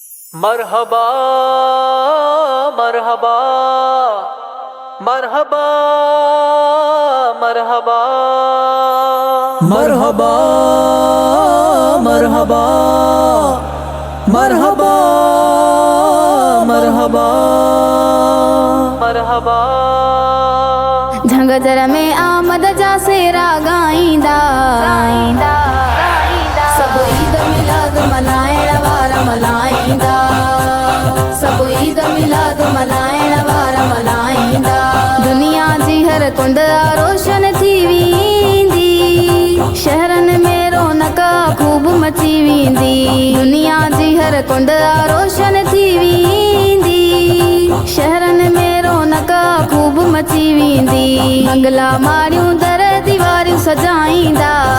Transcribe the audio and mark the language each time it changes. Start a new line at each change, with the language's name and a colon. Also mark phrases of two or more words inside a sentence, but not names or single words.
Arabic: مرحبا مرحبا مرحبا مرحبا مرحبا مرحبا مرحبا مرحبا مرحبا
Sindhi: झंगजर में आमद जा सेरा गाईंदा सब ईद मिलाद मनाइण वारा मल्हाईंदा सब ईद मिलाद मनाइण वारा मल्हाईंदा दुनिया जी हर कुंड रोशन थी वेंदी शहरनि में रौनक खूब मची वेंदी दुनिया जी हर कुंड रोशन थी वेंदी शहरनि में रौनक खूब मची वेंदी बंगला माड़ियूं दर दीवारियूं सजाईंदा